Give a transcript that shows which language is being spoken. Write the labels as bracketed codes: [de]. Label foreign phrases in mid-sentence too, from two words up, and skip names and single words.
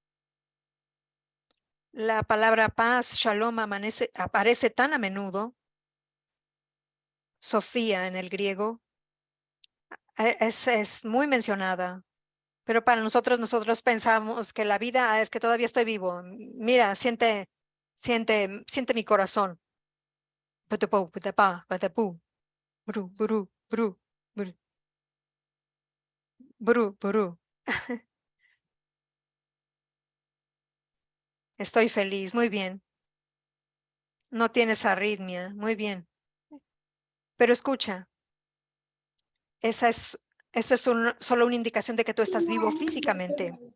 [es] La palabra paz, shalom, aparece tan a menudo. Sofía en el griego es muy mencionada. Pero para nosotros pensamos que la vida es que todavía estoy vivo. Mira, siente mi corazón. Putupú, putapá, patapú, bru, bru, bru, bru, bru, bru. Estoy feliz, muy bien. No tienes arritmia, muy bien. Pero escucha, esa es, eso es solo una indicación de que tú estás vivo físicamente.